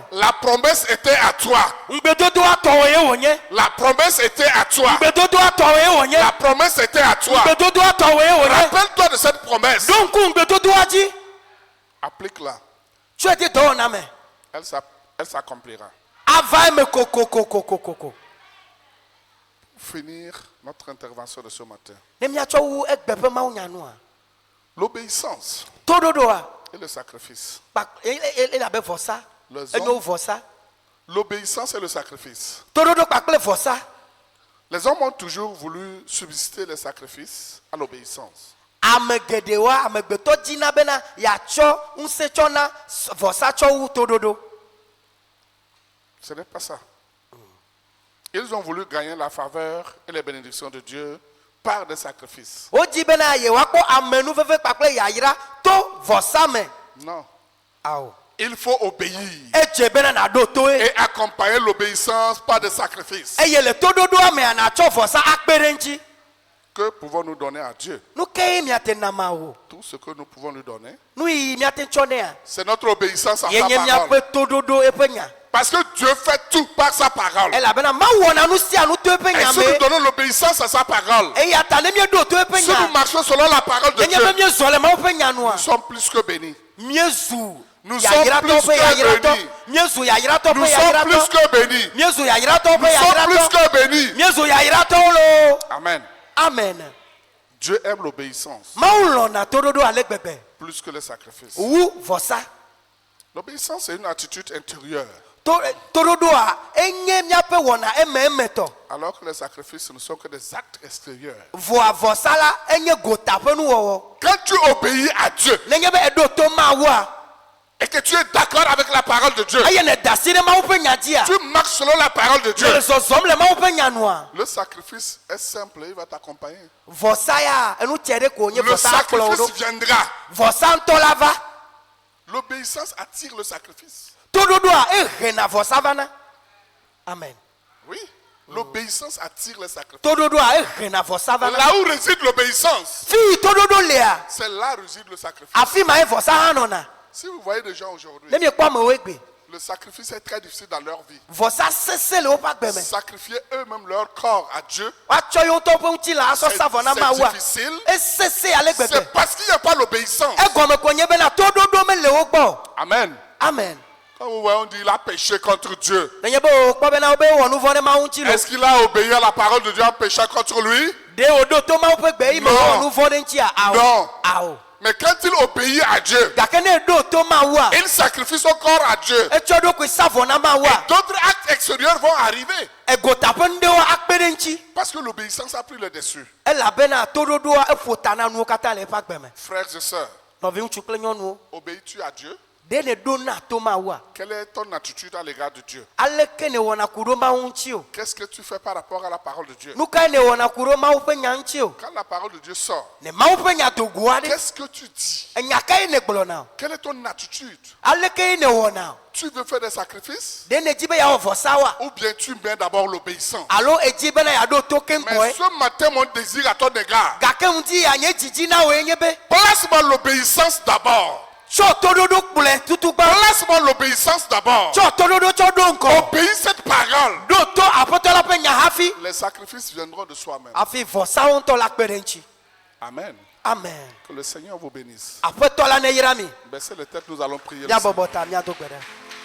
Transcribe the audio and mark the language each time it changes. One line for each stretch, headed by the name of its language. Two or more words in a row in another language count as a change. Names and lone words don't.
French: La promesse était à toi.
Ewe: ŋgbedodoa tɔwɔ ye wònye
French: La promesse était à toi.
Ewe: ŋgbedodoa tɔwɔ ye wònye
French: La promesse était à toi.
Ewe: ŋgbedodoa tɔwɔ ye wònye
French: Rappelle-toi de cette promesse.
Ewe: ɖo ŋku ŋgbedodoa dzi
French: Applique-la.
Ewe: tso ede dɔwɔna me
French: Elle s'accomplira.
Ewe: ava eme kokokokokoko
French: Pour finir notre intervention de ce matin,
Ewe: ne miatsɔ wu egbe ƒe mawu nyanua
French: l'obéissance
Ewe: toɖoɖoa
French: et le sacrifice.
Ewe: ele abe vɔsa
French: Les
Ewe: enyo wu
French: hommes,
Ewe: vɔsa
French: l'obéissance et le sacrifice.
Ewe: toɖoɖo kpakple vɔsa
French: Les hommes ont toujours voulu subsister les sacrifices à l'obéissance.
Ewe: ame geɖewoa amegbetɔ dzina bena yeatsɔ ŋusẽ tsɔ na vɔsa tsɔ wu toɖoɖo
French: Ce n'est pas ça. Ils ont voulu gagner la faveur et les bénédictions de Dieu par des sacrifices.
Ewe: wodzi bena yewoakpɔ amenuveve kpakple yayra to vɔsa me
French: Non.
Ewe: awo
French: Il faut obéir
Ewe: edze bena naɖo toe
French: et accompagner l'obéissance par des sacrifices.
Ewe: eye le toɖoɖoa mea natsɔ vɔsa akpe ɖe ŋuti
French: Que pouvons-nous donner à Dieu?
Ewe: nu ke miate nama wo
French: Tout ce que nous pouvons lui donner,
Ewe: nu yi miate tsɔ nea
French: c'est notre obéissance à sa
Ewe: yenye
French: parole.
Ewe: miaƒe toɖoɖo eƒe nya
French: Parce que Dieu fait tout par sa parole.
Ewe: elabena mawu wɔna nu sia nu to eƒe
French: Et
Ewe: nya
French: si nous
Ewe: me
French: donnons l'obéissance à sa parole,
Ewe: eya ta ne mieɖo to eƒe
French: si nous
Ewe: nya
French: marchons selon la parole de
Ewe: nenye
French: Dieu,
Ewe: be miezɔ le mawu ƒe nyanua
French: nous sommes plus que bénis.
Ewe: miezu
French: Nous
Ewe: yayratɔ
French: sommes
Ewe: ƒe
French: plus que
Ewe: yayratɔ
French: bénis.
Ewe: miezu yayratɔ
French: Nous
Ewe: ƒe
French: sommes plus
Ewe: yayratɔ
French: que bénis.
Ewe: miezu yayratɔ ƒe
French: Nous sommes plus
Ewe: yayratɔ
French: que bénis.
Ewe: miezu yayratɔwo lo
French: Amen.
Ewe: amen
French: Dieu aime l'obéissance
Ewe: mawu lɔna toɖoɖo ale gbegbe
French: plus que les sacrifices.
Ewe: wu vɔsa
French: L'obéissance, c'est une attitude intérieure,
Ewe: toɖoɖoa enye miaƒe wɔna emetɔ
French: alors que les sacrifices ne sont que des actes extérieurs.
Ewe: vɔa vɔsa la enye gota ƒe nuwɔwɔ
French: Quand tu obéis à Dieu,
Ewe: nenye be eɖo to mawua
French: et que tu es d'accord avec la parole de Dieu,
Ewe: eye ne da asi ɖe mawu ƒe nya dzia
French: tu marches selon la parole de Dieu,
Ewe: le zɔzɔm le mawu ƒe nya nua
French: le sacrifice est simple, il va t'accompagner.
Ewe: vɔsa ya enu tse ɖe ko nye
French: Le
Ewe: vɔsa akplɔ wo
French: sacrifice
Ewe: ɖo
French: viendra.
Ewe: vɔsa ŋutɔ la va
French: L'obéissance attire le sacrifice.
Ewe: toɖoɖoa ehena vɔsa vana amen
French: Oui, l'obéissance attire le sacrifice.
Ewe: toɖoɖoa ehena vɔsa vana
French: Là où réside l'obéissance,
Ewe: fi toɖoɖo lea
French: c'est là réside le sacrifice.
Ewe: afi ma ye vɔsa hã nɔna
French: Si vous voyez des gens aujourd'hui,
Ewe: ne miekpɔ amewo gbe
French: le sacrifice est très difficile dans leur vie.
Ewe: vɔsa sese le woƒe agbe me
French: Sacrifier eux-mêmes leur corps à Dieu,
Ewe: woatsɔ yewo ŋutɔ ƒe ŋutilã asɔ sa vɔ na
French: c'est
Ewe: mawua
French: difficile.
Ewe: esese ale gbegbe
French: C'est parce qu'il n'y a pas l'obéissance.
Ewe: egɔme ko nye bena toɖoɖo mele wo gbɔ
French: Amen.
Ewe: amen
French: Quand vous voyez, on dit il a péché contre Dieu.
Ewe: nenye be wòkpɔ bena wobe wɔ nu vɔ ɖe mawu ŋuti lo
French: Est-ce qu'il a obéi à la parole de Dieu en péchant contre lui?
Ewe: ɖe wòɖo to mawu ƒe gbe yi me
French: Non.
Ewe: wɔ nu vɔ ɖe ŋutia
French: Non.
Ewe: awo awo
French: Mais quand il obéit à Dieu,
Ewe: gake ne eɖo to mawua
French: il sacrifie son corps à Dieu.
Ewe: etsɔ ɖokui sa vɔ na mawua
French: D'autres actes extérieurs vont arriver.
Ewe: egota ƒe nuɖewo akpe ɖe ŋuti
French: Parce que l'obéissance a pris le dessus.
Ewe: elabena toɖoɖoa eƒo ta na nuwo katã le eƒe agbe me
French: Frères et sœurs,
Ewe: nɔvi ŋutsu kple nyɔnuwo
French: obéis-tu à Dieu?
Ewe: ɖe ne ɖo na to mawua
French: Quelle est ton attitude à l'égard de Dieu?
Ewe: aleke ne wɔna ku ɖo mawu ŋuti o
French: Qu'est-ce que tu fais par rapport à la parole de Dieu?
Ewe: nu kae ne wɔna ku ɖo mawu ƒe nya ŋuti o
French: Quand la parole de Dieu sort,
Ewe: ne mawu ƒe nya do go aɖe
French: qu'est-ce que tu dis?
Ewe: enya kae ne gblɔna o
French: Quelle est ton attitude?
Ewe: aleke ne wɔna o
French: Tu veux faire des sacrifices?
Ewe: ɖe ne dzi be yeawɔ vɔsawoa
French: Ou bien tu mets d'abord l'obéissance?
Ewe: alo edzi bena yeaɖo to
French: Mais
Ewe: keŋkɔe
French: ce matin, mon désir à ton égard,
Ewe: gake ŋuti anye dzidzi na woe nye be
French: place-moi l'obéissance d'abord.
Ewe: tsɔ toɖoɖo kplɔe tutugbã
French: Place-moi l'obéissance d'abord.
Ewe: tsɔ toɖoɖo tsɔ ɖo ŋkɔ
French: Obéis cette parole.
Ewe: ɖo to aƒetɔ la ƒe nya hafi
French: Les sacrifices viendront de soi-même.
Ewe: hafi vɔsawo ŋutɔ la kpe ɖe ŋuti
French: Amen.
Ewe: amen
French: Que le Seigneur vous bénisse.
Ewe: aƒetɔ la ne yra mi
French: Baissez les têtes, nous allons prier.
Ewe: le míabɔbɔ ta míado gbe ɖa